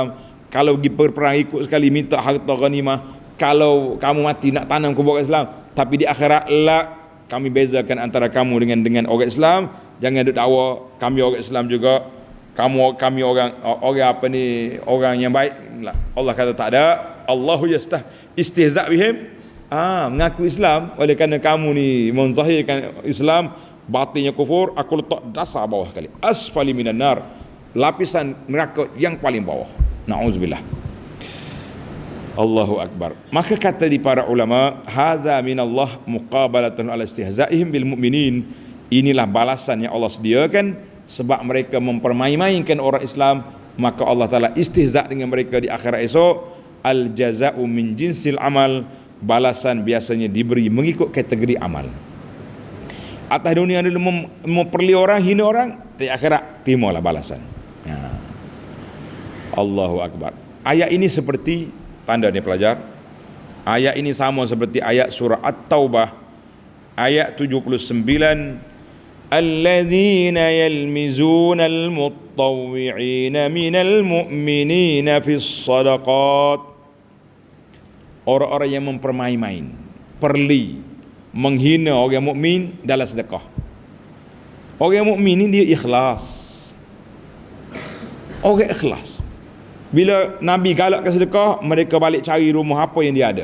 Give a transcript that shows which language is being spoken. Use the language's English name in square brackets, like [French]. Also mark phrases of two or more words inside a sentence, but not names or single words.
[Malay] Kalau pergi berperang ikut sekali, minta harta ghanimah. Kalau kamu mati nak tanam ke orang Islam, tapi di akhirat kami bezakan antara kamu dengan orang Islam. Jangan duk dakwa kami orang Islam juga, kami orang yang baik. Allah kata tak ada. [Arabic] الله يستهزئ بهم, [Malay] mengaku Islam, oleh kerana kamu ni menzahirkan Islam, batinnya kufur, aku letak dasar bawah kali, [Arabic] أسفل من النار, [Malay] lapisan neraka yang paling bawah. [Arabic] نعوذ بالله. الله أكبر. [Malay] Maka kata di para ulama, [Arabic] هذا من الله مقابلة على استهزائهم بالمؤمنين. [Malay] Inilah balasan yang Allah sediakan sebab mereka mempermain-mainkan orang Islam, maka Allah Ta'ala istihza' dengan mereka di akhirat esok. [Arabic] الجزاء من جنس العمل, [Malay] balasan biasanya diberi mengikut kategori amal. Atas dunia dulu memperli orang, hina orang, di akhirat terimalah balasan. [Arabic] الله أكبر. [Malay] Ayat ini seperti tanda ni pelajar, ayat ini sama seperti ayat surah At-Taubah ayat 79, [Arabic] الذين يلمزون المطوعين من المؤمنين في الصدقات. [Malay] Orang-orang yang mempermain-main, perli, menghina orang mukmin dalam sedekah. Orang mukmin ni dia ikhlas. Orang ikhlas. Bila Nabi galak ke sedekah, mereka balik cari rumah apa yang dia ada.